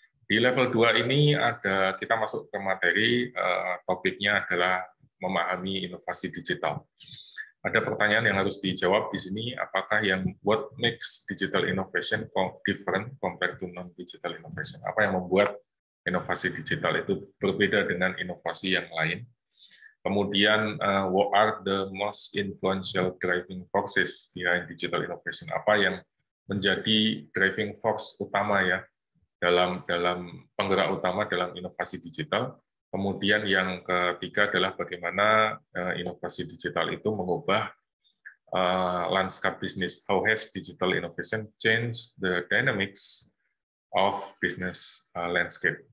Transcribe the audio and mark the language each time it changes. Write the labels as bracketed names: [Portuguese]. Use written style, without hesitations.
[Indonesian] Di level 2 ini kita masuk ke materi, topiknya adalah memahami inovasi digital. Ada pertanyaan yang harus dijawab di sini, apakah [English] what makes digital innovation different compared to non-digital innovation? [Indonesian] Apa yang membuat inovasi digital itu berbeda dengan inovasi yang lain? Kemudian, [English] what are the most influential driving forces behind digital innovation? [Indonesian] Apa yang menjadi driving force utama ya dalam penggerak utama dalam inovasi digital? Kemudian yang ketiga adalah bagaimana inovasi digital itu mengubah landscape bisnis. [English] How has digital innovation changed the dynamics of business landscape?